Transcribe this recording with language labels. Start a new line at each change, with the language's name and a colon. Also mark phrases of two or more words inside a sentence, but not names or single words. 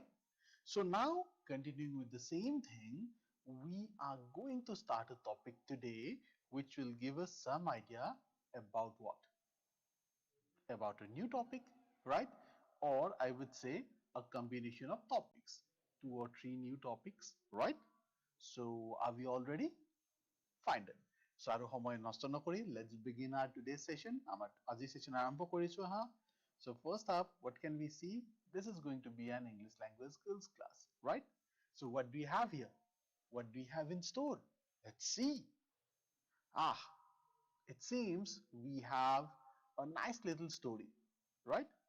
English: So now, continuing with the same thing, we are going to start a topic today which will give us some idea about what? About a new topic, right? Or I would say a combination of topics, 2 or 3 new topics, right? So are we all ready? Fine then. So
Assamese: আৰু সময় নষ্ট নকৰি
English: let's begin our today's session.
Assamese: আমাৰ আজি session আৰম্ভ কৰিছো হা.
English: So first up, what can we see? This is going to be an English language skills class, right? So what do we have here? What do we have in store? Let's see. Ah, it seems we have a nice little story, right?